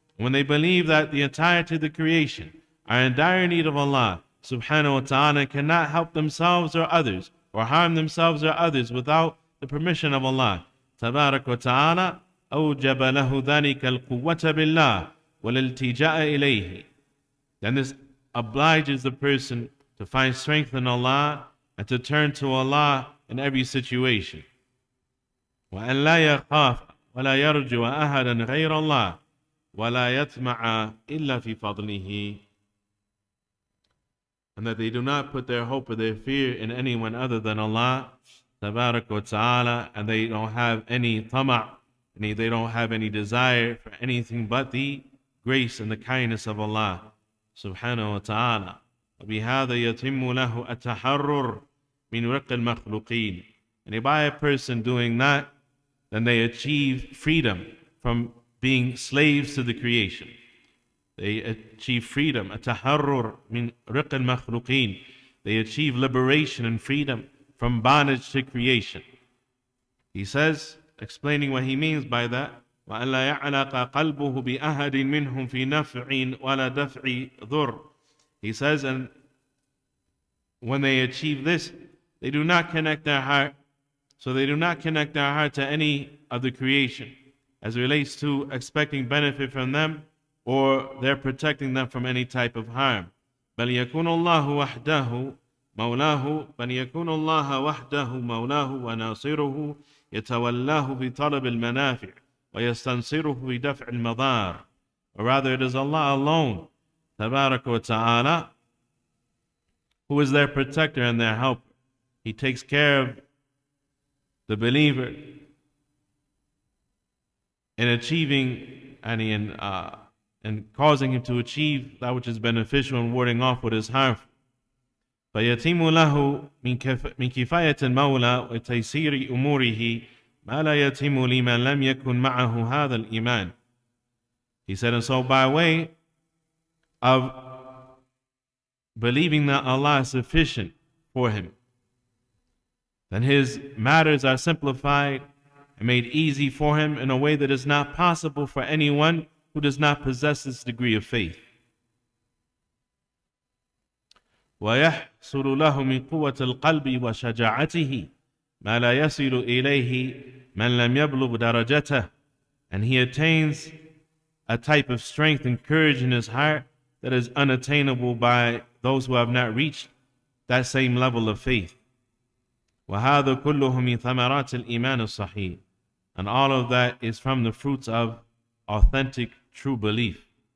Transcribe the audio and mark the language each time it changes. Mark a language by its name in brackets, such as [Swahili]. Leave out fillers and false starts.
[English] When they believe that the entirety of the creation are in dire need of Allah subhanahu wa ta'ala, and cannot help themselves or others, or harm themselves or others without the permission of Allah tabarak wa ta'ala, [Arabic] أوجب له ذلك القوة بالله والالتجاء إليه. [English] Then this obliges the person to find strength in Allah and to turn to Allah in every situation. [Arabic] وأن لا يخاف ولا يرجو أحدا غير الله ولا يطمع إلا في فضله. [English] And that they do not put their hope or their fear in anyone other than Allah tabarak wa ta'ala, and they don't have any tama', they don't have any desire for anything but the grace and the kindness of Allah subhanahu wa ta'ala. [Arabic] وبهذا يتم له التحرر من رق المخلوقين. [English] And by a person doing that, then they achieve freedom from being slaves to the creation. They achieve freedom, [Arabic] التحرر من رق المخلوقين. [English] They achieve liberation and freedom from bondage to creation. He says, explaining what he means by that, [Arabic] وَأَنْ لَا يَعْلَقَ قَلْبُهُ بِأَحَدٍ مِّنْهُمْ فِي نَفْعٍ وَلَا دَفْعِ ضُرٍّ. [English] He says, and when they achieve this, they do not connect their heart. So they do not connect their heart to any of the creation as it relates to expecting benefit from them, or they're protecting them from any type of harm. [Arabic] بَلْ يَكُونُ اللَّهُ وَحْدَهُ مولاه بل يكون الله وحده مولاه وناصره يتولاه في طلب المنافع ويستنصره في دفع المضار. [English] Or rather, it is Allah alone [Arabic] تبارك وتعالى [English] who is their protector and their helper. He takes care of the believer in achieving and in causing him to achieve that which is beneficial and warding off what is harmful. [Arabic] فيتم له من كفاية المولى وتيسير أموره ما لا يتم لمن لم يكن معه هذا الإيمان. [English] He said, and so by way of believing that Allah is sufficient for him, then his matters are simplified and made easy for him in a way that is not possible for anyone who does not possess this degree of faith. [Arabic] ويحصل له من قوة القلب وشجاعته ما لا يصل إليه من لم يبلغ درجته, [English] and he attains a type of strength and courage in his heart that is unattainable by those who have not reached that same level of faith. [Arabic] وهذا كله من ثمرات الإيمان الصحيح, [English] and all of that is from the fruits of authentic true belief.